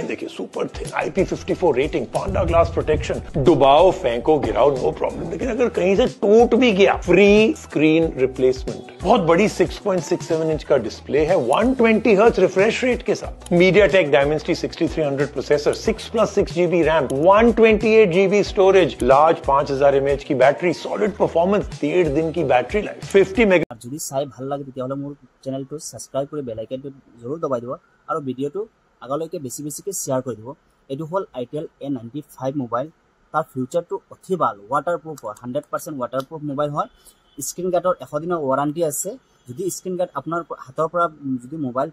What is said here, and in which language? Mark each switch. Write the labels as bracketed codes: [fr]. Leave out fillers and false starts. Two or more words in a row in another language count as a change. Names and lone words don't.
[hi] देखिए [en] super thin IP54 rating Panda glass protection [hi] डुबाओ फेंको गिराओ [en] no problem [hi] लेकिन अगर कहीं से टूट भी गया [en] free screen replacement [hi] बहुत बड़ी 6.67 इंच का डिस्प्ले है [en] 120 hertz refresh rate [hi] के साथ [en] MediaTek Dimensity 6300 processor 6+6 GB RAM 128 GB storage large 5000 mAh [hi] की [en] battery solid performance [hi] 1.5 दिन की [en] battery life 50 mega [as] যদি চাই ভাল লাগে তেতিয়াহলে মোৰ চেনেলটো সাবস্ক্রাইব কৰি [en] bell iconটো [as] জৰুৰ দবাই দিব আৰু ভিডিওটো আগলৈকে বেছিকে শেয়াৰ কৰি দিব এটো হল আইটেল A95 মোবাইল তাৰ ফিউচাৰটো অতি ভাল ওয়াটাৰপ্ৰুফ 100% [en] waterproof mobile [as] হয় [en] screen guardৰ [as] 100 দিনৰ ওয়াৰেন্টি আছে যদি [en] screen guard [as] আপোনাৰ হাতৰ পৰা যদি মোবাইল